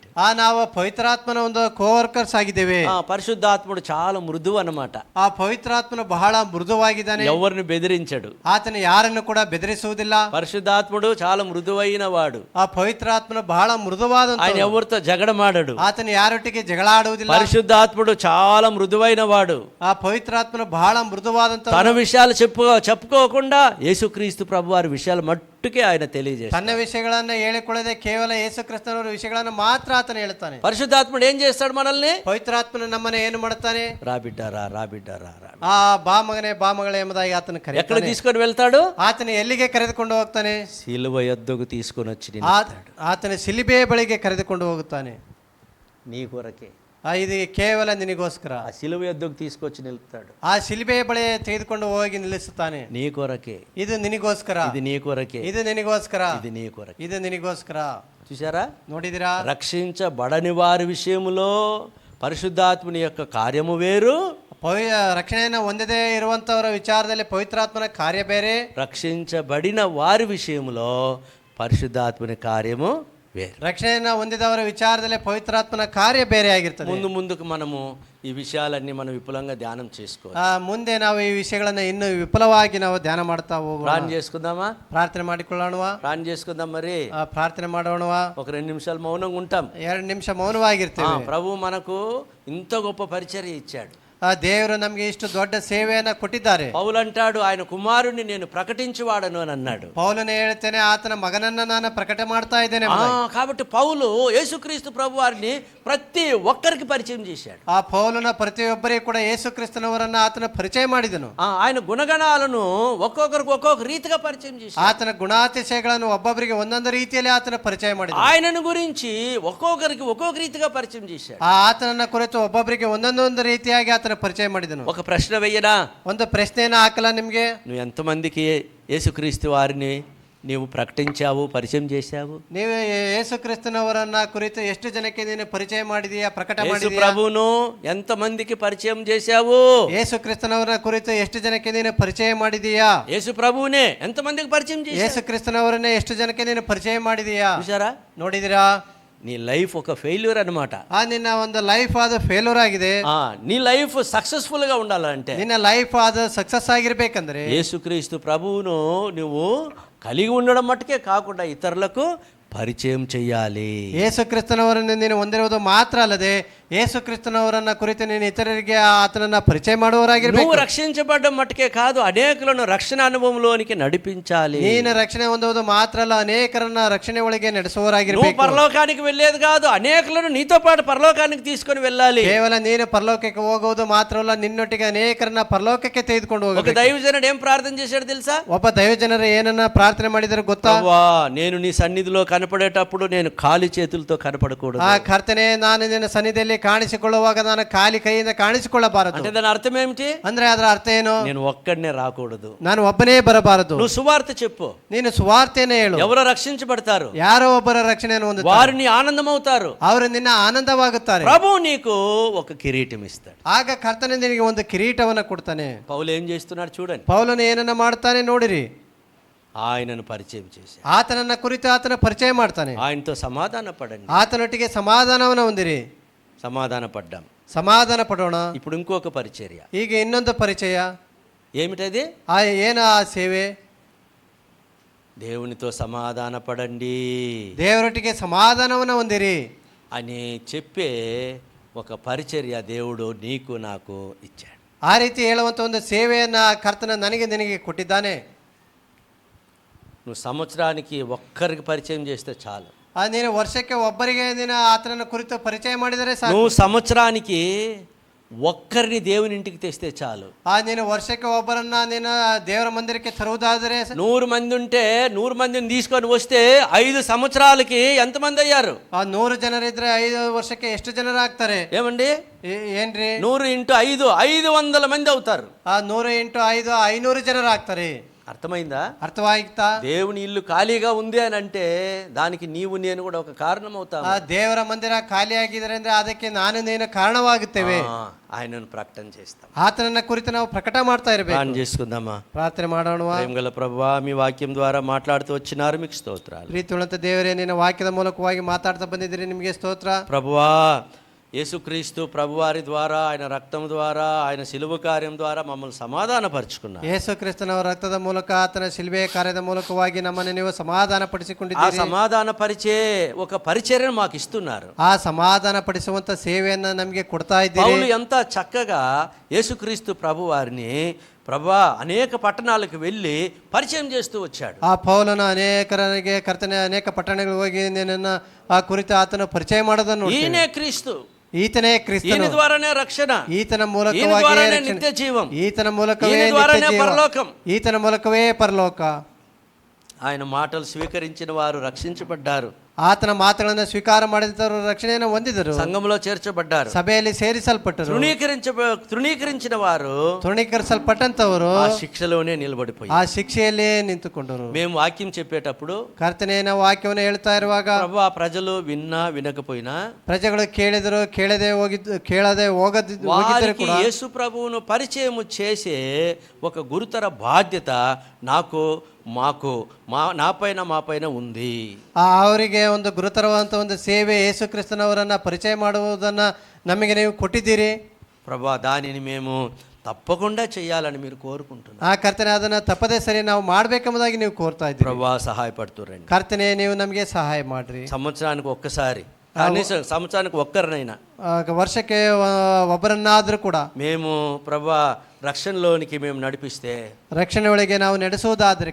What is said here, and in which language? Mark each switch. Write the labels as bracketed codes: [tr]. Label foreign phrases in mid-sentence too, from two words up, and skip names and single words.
[kn] ನಾವು ಪವಿತ್ರಾತ್ಮನ ಒಂದು ಕೋವರ್ಕರ್ಸ್ ಆಗಿದ್ದೇವೆ. [te] పరిశుద్ధాత్ముడు చాలా మృదువు అన్నమాట. [kn] ಆ ಪವಿತ್ರಾತ್ಮನು ಬಹಳ ಮೃದುವಾಗಿದ್ದಾನೆ. [te] ఎవరిని బెదిరించడు, [kn] ಆತನು ಯಾರನ್ನು ಕೂಡ ಬೆದರಿಸುವುದಿಲ್ಲ. [te] పరిశుద్ధాత్ముడు చాలా మృదువైన వాడు. [kn] ಆ ಪವಿತ್ರಾತ್ಮನು ಬಹಳ ಮೃದುವಾದ, [te] ఆయన ఎవరితో జగడమాడడు. [kn] ಆತನು ಯಾರೊಟ್ಟಿಗೆ ಜಗಳ ಆಡುವುದಿಲ್ಲ. [te] పరిశుద్ధాత్ముడు చాలా మృదువైన వాడు. [kn] ಆ ಪವಿತ್ರಾತ್ಮನು ಬಹಳ ಮೃದುವಾದಂತ, [te] తన విషయాలు చెప్పుకోకుండా యేసుక్రీస్తు ప్రభు వారి విషయాలు మట్టుకే ఆయన తెలియజేస్తాడు. [kn] ತನ್ನ ವಿಷಯಗಳನ್ನ ಹೇಳಿಕೊಳ್ಳದೆ ಕೇವಲ ಯೇಸು ಕ್ರಿಸ್ತನವರ ವಿಷಯಗಳನ್ನು ಮಾತ್ರ ಆತನು ಹೇಳ್ತಾನೆ. [te] పరిశుద్ధాత్ముడు ఏం చేస్తాడు మనల్ని? [kn] ಪವಿತ್ರಾತ್ಮನು ನಮ್ಮನ್ನ ಏನು ಮಾಡ್ತಾನೆ? [te] రాబిడ్డారా రాబిడ్డారా, [kn] ಆ ಬಾ ಮಗನೇ ಬಾ ಮಗಳೇ ಎಂಬುದಾಗಿ ಆತನು [te] ఎక్కడ [kn] ಕರೆಯುತ್ತಾನೆ. [te] తీసుకొని వెళ్తాడు? [kn] ಆತನು ಎಲ್ಲಿಗೆ ಕರೆದುಕೊಂಡು ಹೋಗ್ತಾನೆ? [te] సిలువ యొద్దకు తీసుకొని వచ్చి [kn] ಆತನ ಶಿಲುಬೆಯ ಬಳಿಗೆ ಕರೆದುಕೊಂಡು ಹೋಗುತ್ತಾನೆ. [te] నీ కొరకే, [kn] ಇದು ಕೇವಲ ನಿನಗೋಸ್ಕರ. [te] ఆ సిలువ యొద్దకు తీసుకొచ్చి నిలుపుతాడు. [kn] ಆ ಶಿಲುಬೆಯ ಬಳಿ ತೆಗೆದುಕೊಂಡು ಹೋಗಿ ನಿಲ್ಲಿಸುತ್ತಾನೆ. [te] నీ కొరకే, [kn] ಇದು ನಿನಗೋಸ್ಕರ, [te] ఇది నీ కొరకే, [kn] ಇದು ನಿನಗೋಸ್ಕರ, [te] ఇది నీ కొరకే. [kn] ಇದು ನಿನಗೋಸ್ಕರ. [te] చూసారా? [kn] ನೋಡಿದಿರಾ? [te] రక్షించబడని వారి విషయములో పరిశుద్ధాత్ముని యొక్క కార్యము వేరు, [kn] ರಕ್ಷಣೆಯನ್ನು ಹೊಂದದೇ ಇರುವಂತವರ ವಿಚಾರದಲ್ಲಿ ಪವಿತ್ರಾತ್ಮನ ಕಾರ್ಯ ಬೇರೆ, [te] రక్షించబడిన వారి విషయంలో పరిశుద్ధాత్మని కార్యము వేరు. [kn] ರಕ್ಷಣೆಯನ್ನು ಹೊಂದಿದವರ ವಿಚಾರದಲ್ಲಿ ಪವಿತ್ರಾತ್ಮನ ಕಾರ್ಯ ಬೇರೆ ಆಗಿರ್ತದೆ. [te] ముందుకు మనము ఈ విషయాలన్నీ మనం విపులంగా ధ్యానం చేసుకోవాలి. [kn] ಮುಂದೆ ನಾವು ಈ ವಿಷಯಗಳನ್ನ ಇನ್ನು ವಿಪುಲವಾಗಿ ನಾವು ಧ್ಯಾನ ಮಾಡ್ತಾ ಹೋಗೋಣ. [te] ప్రార్థన చేసుకుందామా? [kn] ಪ್ರಾರ್ಥನೆ ಮಾಡಿಕೊಳ್ಳೋಣವಾ? [te] ప్రార్థన చేసుకుందాం. మరి [kn] ಪ್ರಾರ್ಥನೆ ಮಾಡೋಣವಾ? [te] ఒక 2 నిమిషాలు మౌనంగా ఉంటాం. [kn] 2 ನಿಮಿಷ ಮೌನವಾಗಿರ್ತೇವೆ. [te] ప్రభు మనకు ఇంత గొప్ప పరిచర్య ఇచ్చాడు. [kn] ದೇವರು ನಮಗೆ ಇಷ್ಟು ದೊಡ್ಡ ಸೇವೆಯನ್ನ ಕೊಟ್ಟಿದ್ದಾರೆ. [te] పౌలు అంటాడు, ఆయన కుమారుని నేను ప్రకటించువాడను అని అన్నాడు. [kn] ಪೌಲನೇ ಹೇಳ್ತೇನೆ, ಆತನ ಮಗನನ್ನ ನಾನು ಪ್ರಕಟ ಮಾಡ್ತಾ ಇದ್ದೇನೆ. [te] కాబట్టి పౌలు యేసుక్రీస్తు ప్రభు వారిని ప్రతి ఒక్కరికి పరిచయం చేశాడు. [kn] ಆ ಪೌಲನ ಪ್ರತಿಯೊಬ್ಬರಿಗೂ ಕೂಡ ಯೇಸು ಕ್ರಿಸ್ತನವರನ್ನ ಆತನ ಪರಿಚಯ ಮಾಡಿದನು. [te] ఆయన గుణగణాలను ఒక్కొక్కరికి ఒక్కొక్క రీతిగా పరిచయం చేశాడు. [kn] ಆತನ ಗುಣಾತಿಶಯಗಳನ್ನು ಒಬ್ಬೊಬ್ಬರಿಗೆ ಒಂದೊಂದು ರೀತಿಯಲ್ಲಿ ಆತನ ಪರಿಚಯ ಮಾಡಿದನು. [te] ఆయనను గురించి ఒక్కొక్కరికి ఒక్కొక్క రీతిగా పరిచయం చేశాడు. [kn] ಆತನನ್ನ ಕುರಿತು ಒಬ್ಬೊಬ್ಬರಿಗೆ ಒಂದೊಂದೊಂದು ರೀತಿಯಾಗಿ ಆತನ ಪರಿಚಯ ಮಾಡಿದನು. [te] ఒక ప్రశ్న వెయ్యనా? [kn] ಒಂದು ಪ್ರಶ್ನೆಯನ್ನ ಹಾಕಲ್ಲ ನಿಮ್ಗೆ? [te] నువ్వు ఎంతమందికి యేసుక్రీస్తు వారిని నీవు ప్రకటించావు, పరిచయం చేశావు? [kn] ನೀವು ಯೇಸು ಕ್ರಿಸ್ತನವರನ್ನ ಕುರಿತು ಎಷ್ಟು ಜನಕ್ಕೆ ನೀನು ಪರಿಚಯ ಮಾಡಿದೀಯಾ, ಪ್ರಕಟ [te] యేసు [kn] ಮಾಡಿದೀಯಾ? [te] ప్రభువును ఎంతమందికి పరిచయం చేశావు? [kn] ಯೇಸು ಕ್ರಿಸ್ತನವರನ್ನ ಕುರಿತು ಎಷ್ಟು ಜನಕ್ಕೆ ನೀನು ಪರಿಚಯ ಮಾಡಿದೀಯಾ? [te] యేసు ప్రభువునే ఎంతమందికి పరిచయం చేశావు? [kn] ಯೇಸು ಕ್ರಿಸ್ತನವರನ್ನೇ ಎಷ್ಟು ಜನಕ್ಕೆ ನೀನು ಪರಿಚಯ ಮಾಡಿದೀಯಾ? [te] చూసారా? [kn] ನೋಡಿದಿರಾ? [te] నీ లైఫ్ ఒక ఫెయిల్యూర్ అనమాట. [kn] ನಿನ್ನ ಒಂದು ಲೈಫ್ ಆದ ಫೇಲ್ಯೂರ್ ಆಗಿದೆ. [te] నీ [en] life successful [te] గా ఉండాలంటే, [kn] ನಿನ್ನ ಲೈಫ್ ಆದ ಸಕ್ಸಸ್ ಆಗಿರ್ಬೇಕಂದ್ರೆ [te] యేసుక్రీస్తు ప్రభువును నువ్వు కలిగి ఉండడం మట్టుకే కాకుండా ఇతరులకు పరిచయం చెయ్యాలి. [kn] ಯೇಸು ಕ್ರಿಸ್ತನವರನ್ನು ನೀನು ಹೊಂದಿರುವುದು ಮಾತ್ರ ಅಲ್ಲದೆ ಯೇಸು ಕ್ರಿಸ್ತನವರನ್ನ ಕುರಿತು ನೀನು ಇತರರಿಗೆ ಆತನನ್ನ ಪರಿಚಯ ಮಾಡುವವರಾಗಿರ್ಬೇಕು. [te] నువ్వు రక్షించబడడం మట్టుకే కాదు, అనేకులను రక్షణ అనుభవంలోనికి నడిపించాలి. [kn] ನೀನು ರಕ್ಷಣೆ ಹೊಂದುವುದು ಮಾತ್ರ ಅಲ್ಲ, ಅನೇಕರನ್ನ ರಕ್ಷಣೆ ಒಳಗೆ [te] నువ్వు [kn] ನಡೆಸುವವರಾಗಿರ್ಬೇಕು. [te] పరలోకానికి వెళ్ళేది కాదు, అనేకులను నీతో పాటు పరలోకానికి తీసుకొని వెళ్ళాలి. [kn] ಕೇವಲ ನೀನು ಪರಲೋಕಕ್ಕೆ ಹೋಗುವುದು ಮಾತ್ರ ಅಲ್ಲ, ನಿನ್ನೊಟ್ಟಿಗೆ ಅನೇಕರನ್ನ ಪರಲೋಕಕ್ಕೆ ತೆಗೆದುಕೊಂಡು [te] ఒక [kn] ಹೋಗಬೇಕು. [te] దైవజనుడు ఏం ప్రార్థన చేశాడు తెలుసా? [kn] ಒಬ್ಬ దైవజನರು ಏನನ್ನ ಪ್ರಾರ್ಥನೆ ಮಾಡಿದರೆ ಗೊತ್ತಾ? [te] ప్రభువా, నేను నీ సన్నిధిలో కనపడేటప్పుడు నేను ఖాళీ చేతులతో కనపడకూడదు. [kn] ಆ ಕರ್ತನೆ, ನಾನು ನಿನ್ನ ಸನ್ನಿಧಿಯಲ್ಲಿ ಕಾಣಿಸಿಕೊಳ್ಳುವಾಗ ನಾನು ಖಾಲಿ ಕೈಯಿಂದ ಕಾಣಿಸಿಕೊಳ್ಳಬಾರದು. [te] అంటే దాని అర్థం ఏమిటి? [kn] ಅಂದ್ರೆ ಅದರ ಅರ್ಥ ಏನು? [te] నేను ఒక్కడనే రాకూడదు, [kn] ನಾನು ಒಬ್ಬನೇ ಬರಬಾರದು. [te] నువ్వు సువార్త చెప్పు. [kn] ನೀನು ಸುವಾರ್ತೆಯನ್ನು ಹೇಳು. [te] ఎవరో రక్షించబడతారు, [kn] ಯಾರೋ ಒಬ್ಬರ ರಕ್ಷಣೆಯನ್ನು ಹೊಂದುತ್ತಾರೆ, [te] వారిని ఆనందమవుతారు. [kn] ಅವರು ನಿನ್ನ ಆನಂದವಾಗುತ್ತಾರೆ. [te] ప్రభు నీకు ఒక కిరీటం ఇస్తాడు. [kn] ಆಗ ಕರ್ತನೆ ನಿನಗೆ ಒಂದು ಕಿರೀಟವನ್ನ ಕೊಡ್ತಾನೆ. [te] పౌలు ఏం చేస్తున్నాడు చూడండి. [kn] ಪೌಲನು ಏನನ್ನ ಮಾಡ್ತಾನೆ ನೋಡಿರಿ. [te] ఆయనను పరిచయం చేశాడు. [kn] ಆತನನ್ನ ಕುರಿತು ಆತನ ಪರಿಚಯ ಮಾಡ್ತಾನೆ. [te] ఆయనతో సమాధాన పడండి. [kn] ಆತನೊಟ್ಟಿಗೆ ಸಮಾಧಾನವನ್ನ ಹೊಂದಿರಿ. [te] సమాధాన పడ్డాం. [kn] ಸಮಾಧಾನ ಪಡೋಣ. [te] ఇప్పుడు ఇంకొక పరిచర్య. [kn] ಈಗ ಇನ್ನೊಂದು ಪರಿಚಯ. [te] ఏమిటది? [kn] ಏನ ಆ ಸೇವೆ? [te] దేవునితో సమాధాన పడండి, [kn] ದೇವರೊಟ್ಟಿಗೆ ಸಮಾಧಾನವನ್ನ ಹೊಂದಿರಿ [te] అని చెప్పే ఒక పరిచర్య దేవుడు నీకు నాకు ఇచ్చాడు. [kn] ಆ ರೀತಿ ಹೇಳುವಂತ ಒಂದು ಸೇವೆಯನ್ನ ಕರ್ತನ ನನಗೆ ನಿನಗೆ ಕೊಟ್ಟಿದ್ದಾನೆ. [te] నువ్వు సంవత్సరానికి ఒక్కరికి పరిచయం చేస్తే చాలు. [kn] ನೀನು ವರ್ಷಕ್ಕೆ ಒಬ್ಬರಿಗೆ ನೀನು ಆತನನ್ನ ಕುರಿತು ಪರಿಚಯ ಮಾಡಿದರೆ ಸಾಕು. [te] నువ్వు సంవత్సరానికి ఒక్కరిని దేవుని ఇంటికి తెస్తే చాలు. [kn] ನೀನು ವರ್ಷಕ್ಕೆ ಒಬ್ಬರನ್ನ ನೀನು ದೇವರ ಮಂದಿರಕ್ಕೆ ತರುವುದಾದರೆ [te] 100 మంది ఉంటే 100 మందిని తీసుకొని వస్తే 5 సంవత్సరాలకి ఎంతమంది అయ్యారు? [kn] 100 ಜನರಿದ್ರೆ 5 ವರ್ಷಕ್ಕೆ ಎಷ್ಟು ಜನರು ಆಗ್ತಾರೆ? [te] ఏమండి? [kn] ಏನ್ರಿ? [te] 100 × 5 500 మంది అవుతారు. [kn] 100 × 5 500 ಜನರು ಆಗ್ತಾರೆ. [te] అర్థమైందా? [kn] ಅರ್ಥವಾಯಿತಾ? [te] దేవుని ఇల్లు ఖాళీగా ఉంది అని అంటే దానికి నీవు నేను కూడా ఒక కారణం అవుతాము. [kn] ದೇವರ ಮಂದಿರ ಖಾಲಿ ಆಗಿದ್ರೆ ಅಂದ್ರೆ ಅದಕ್ಕೆ ನಾನು ನೀನು ಕಾರಣವಾಗುತ್ತೇವೆ. [te] ఆయనను ప్రకటన చేస్తాం. [kn] ಆತನನ್ನ ಕುರಿತು ನಾವು ಪ್ರಕಟ ಮಾಡ್ತಾ ಇರಬೇಕು. [te] ప్రార్థన చేసుకుందామా? [kn] ಪ್ರಾರ್ಥನೆ ಮಾಡೋಣ. [te] ప్రేమగల ప్రభువా, మీ వాక్యం ద్వారా మాట్లాడుతూ వచ్చినారు, మీకు స్తోత్రాలు. [kn] ಪ್ರೀತಿಯುಳ್ಳಂತ ದೇವರೇ, ನಿನ್ನ ವಾಕ್ಯದ ಮೂಲಕವಾಗಿ ಮಾತಾಡ್ತಾ ಬಂದಿದ್ದೀರಿ, ನಿಮಗೆ ಸ್ತೋತ್ರ. [te] ప్రభువా, యేసుక్రీస్తు ప్రభువారి ద్వారా, ఆయన రక్తం ద్వారా, ఆయన సిలువ కార్యం ద్వారా మమ్మల్ని సమాధానపరుచుకున్నారు. [kn] ಯೇಸು ಕ್ರಿಸ್ತನವರ ರಕ್ತದ ಮೂಲಕ, ಆತನ ಶಿಲುಬೆಯ ಕಾರ್ಯದ ಮೂಲಕವಾಗಿ ನಮ್ಮನ್ನು ನೀವು ಸಮಾಧಾನ [te] ఆ [kn] ಪಡಿಸಿಕೊಂಡಿದ್ದೀರಿ. [te] సమాధాన పరిచే ఒక పరిచర్యను మాకు ఇస్తున్నారు. [kn] ಆ ಸಮಾಧಾನ ಪಡಿಸುವಂತ ಸೇವೆಯನ್ನ ನಮಗೆ ಕೊಡ್ತಾ ಇದ್ದೀರಿ. [te] పౌలు ఎంత చక్కగా యేసుక్రీస్తు ప్రభువారిని ప్రభా అనేక పట్టణాలకు వెళ్ళి పరిచయం చేస్తూ వచ్చాడు. [kn] ಆ ಪೌಲನ ಅನೇಕರಿಗೆ ಕರ್ತನೆ ಅನೇಕ ಪಟ್ಟಣಗಳಿಗೆ ಹೋಗಿ ನಿನ್ನನ್ನ ಆ ಕುರಿತು ಆತನ ಪರಿಚಯ ಮಾಡೋದನ್ನು [te] ఈయనే క్రీస్తు, [kn] ಈತನೇ ಕ್ರಿಸ್ತನು, [te] ఈయన ద్వారానే రక్షణ, [kn] ಈತನ [te] ఈయన [kn] ಮೂಲಕವಾಗಿ [te] ద్వారానే [kn] ರಕ್ಷಣೆ, [te] నిత్య జీవం, [kn] ಈತನ ಮೂಲಕವೇ [te] ఈయన [kn] ನಿತ್ಯ [te] ద్వారానే [kn] ಜೀವ, [te] పరలోకం. [kn] ಈತನ ಮೂಲಕವೇ ಪರಲೋಕ. [te] ఆయన మాటలు స్వీకరించిన వారు రక్షించబడ్డారు. [kn] ಆತನ ಮಾತುಗಳನ್ನು ಸ್ವೀಕಾರ ಮಾಡಿದವರು ರಕ್ಷಣೆಯನ್ನು ಹೊಂದಿದರು, [te] సంఘంలో చేర్చబడ్డారు. [kn] ಸಭೆಯಲ್ಲಿ ಸೇರಿಸಲ್ಪಟ್ಟರು. [te] తృణీకరించిన వారు [kn] ತೃಣೀಕರಿಸಲ್ಪಟ್ಟಂತವರು [te] ఆ శిక్షలోనే నిలబడిపోయారు. [kn] ಆ ಶಿಕ್ಷೆಯಲ್ಲೇ ನಿಂತುಕೊಂಡರು. [te] మేము వాక్యం చెప్పేటప్పుడు [kn] ಕರ್ತನೆಯ ವಾಕ್ಯವನ್ನು ಹೇಳ್ತಾ ಇರುವಾಗ [te] ప్రభు ఆ ప్రజలు విన్నా వినకపోయినా [kn] ಪ್ರಜೆಗಳು ಕೇಳಿದರು, ಕೇಳದೆ ಹೋಗಿದ್ರು [te] వారికి [kn] ಕೂಡ [te] యేసు ప్రభువును పరిచయం చేసే ఒక గురుతర బాధ్యత నాకు మా పైన ఉంది. [kn] ಅವರಿಗೆ ಒಂದು ಗುರುತರವಾದಂಥ ಒಂದು ಸೇವೆ ಯೇಸು ಕ್ರಿಸ್ತನವರನ್ನ ಪರಿಚಯ ಮಾಡುವುದನ್ನ ನಮಗೆ ನೀವು ಕೊಟ್ಟಿದ್ದೀರಿ. [te] ప్రభా దానిని మేము తప్పకుండా చేయాలని మీరు కోరుకుంటున్నారు. [kn] ಆ ಕರ್ತನೆ ಅದನ್ನ ತಪ್ಪದೇ ಸರಿ ನಾವು ಮಾಡ್ಬೇಕೆಂಬುದಾಗಿ ನೀವು ಕೋರ್ತಾ ಇದ್ದೀರಿ. [te] ప్రభా సహాయపడుతురండి. [kn] ಕರ್ತನೆ ನೀವು ನಮಗೆ ಸಹಾಯ ಮಾಡ್ರಿ. [te] సంవత్సరానికి ఒక్కసారి, కనీసం సంవత్సరానికి ఒక్కరినైనా, [kn] ವರ್ಷಕ್ಕೆ ಒಬ್ಬರನ್ನಾದ್ರೂ ಕೂಡ [te] మేము ప్రభా రక్షణలోనికి మేము నడిపిస్తే, [kn] ರಕ್ಷಣೆ ಒಳಗೆ ನಾವು ನಡೆಸುವುದಾದ್ರೆ